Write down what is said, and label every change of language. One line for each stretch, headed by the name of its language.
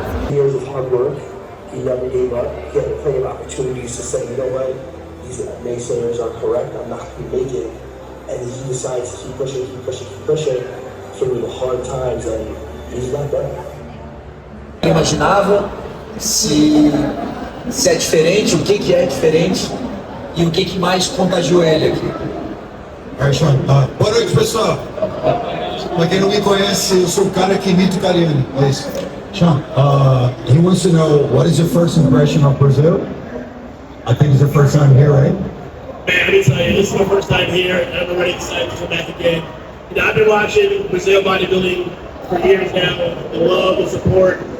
English: Years of hard work, he never gave up. He had plenty of opportunities to say, you know what, these naysayers are correct, I'm not going to make it. And he decides to keep pushing through the hard times, and he's not done.
Portuguese: Eu imaginava se é diferente, o que é diferente e o que mais contagiou ele aqui. Shaun, boa noite, pessoal. Pra quem não me conhece, eu sou o cara que imita o Cariani. É isso.
English: Shaun, he wants to know what is your first impression of Brazil? I think it's the first time here, right? Man, this is my first time here, and I'm very excited to come back again. You know, I've been watching Brazil bodybuilding for years now. The love, the support,